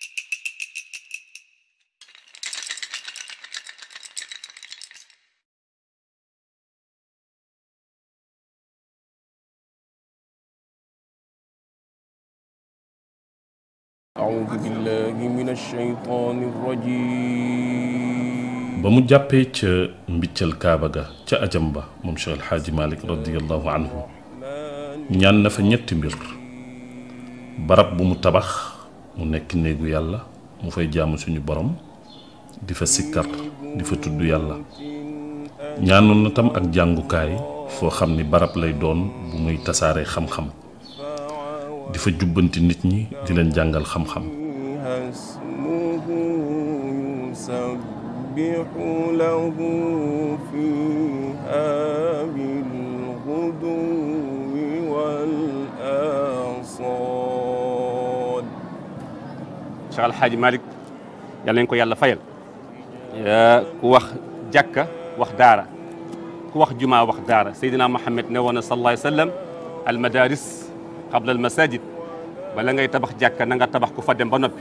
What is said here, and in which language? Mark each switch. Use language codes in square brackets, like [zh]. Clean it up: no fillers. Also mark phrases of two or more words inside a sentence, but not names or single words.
[ar] أعوذ بالله من الشيطان الرجيم [wo] ba mu jàppee ca mbiccal kaaba ga ca ajam ba moom Cheikh El Hadji Malick [ar] رضي الله عنه [wo] ñaan na fa ñetti mbir barab bu mu tabax mu nekk néegu yàlla mu fay jaamu suñu borom di fa sikkar di fa tudd yàlla ñaanoon na tam ak jàngukaay foo xam ni barab lay doon bu muy tasaare xam-xam di fa jubbanti nit ñi di leen jàngal xam-xam [ar] يسبح له فيها بالغدو والآصال. [wo] Cheikh El Hadji Malick yal nañ ko yàlla fayal ku wax jàkka wax daara ku wax jumaa wax daara Seydina Mohamed ne woon na [ar] صلى الله عليه وسلم المدارس قبل المساجد [wo] bala ngay tabax jàkka na nga tabax ku fa dem ba noppi.